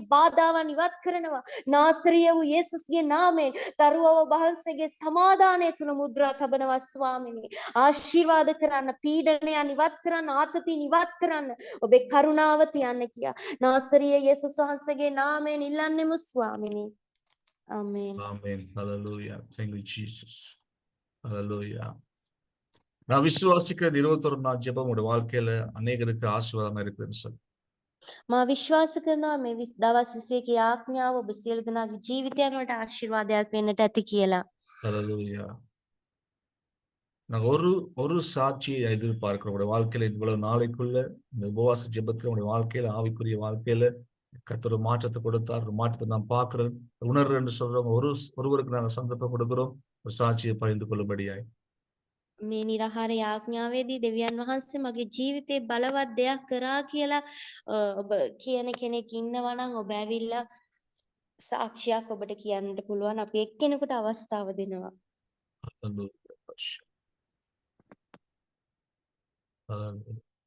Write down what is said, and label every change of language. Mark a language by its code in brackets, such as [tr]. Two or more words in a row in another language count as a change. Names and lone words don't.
[si] බාධාවන් ඉවත් කරනවා නාසරිය වූ යේසුස්ගේ නාමයෙන්. දරුවව ඔබ වහන්සේගේ සමාදානය තුල මුද්‍රා තබනවා ස්වාමිනී. ආශිර්වාද කරන්න, පීඩනයන් ඉවත් කරන්න, ආතතින් ඉවත් කරන්න ඔබේ කරුණාව තියන්න කියා නාසරිය යේසුස් වහන්සේගේ නාමයෙන් ඉල්ලන්නෙමු ස්වාමිනී. [en] Amen. Amen. Hallelujah. Thank you, Jesus. Hallelujah. [ta] நான் விசுவாசிக்கிற 21 நாள் ஜெபம் உடைய வாழ்க்கையில அநேகருக்கு ஆசீர்வாதமா இருக்குன்னு சொல்லி. [si] මා විශ්වාස කරනවා මේ දවස් 21 ආඥාව ඔබ සියලු දෙනාගේ ජීවිතයන් වලට ආශිර්වාදයක් වෙන්නට ඇති කියලා. Hallelujah. [ta] நான் ஒரு சாட்சியை எதிர்பார்க்கிறோம் உடைய வாழ்க்கையில இவ்வளவு நாளைக்குள்ள இந்த உபவாச ஜெபத்துல உடைய வாழ்க்கையில ஆவிக்குரிய வாழ்க்கையில கர்த்தர் ஒரு மாற்றத்தை கொடுத்தார். ஒரு மாற்றத்தை நான் பார்க்கிறேன், உணர்றேன் என்று சொல்றவங்க ஒருவருக்கு நாங்கள் சந்தர்ப்பம் கொடுக்கிறோம் ஒரு சாட்சியை பகிர்ந்து கொள்ளும்படியாய். [si] මේ නිරහාර යාඥාවේදී දෙවියන් වහන්සේ මගේ ජීවිතේ බලවත් දෙයක් කරා කියලා ඔබ කියන කෙනෙක් ඉන්නවා නම් ඔබ ඇවිල්ලා සාක්ෂියක් ඔබට කියන්නට පුළුවන්. අපි එක්කෙනෙකුට අවස්ථාව දෙනවා. [en] Hallelujah. Hallelujah.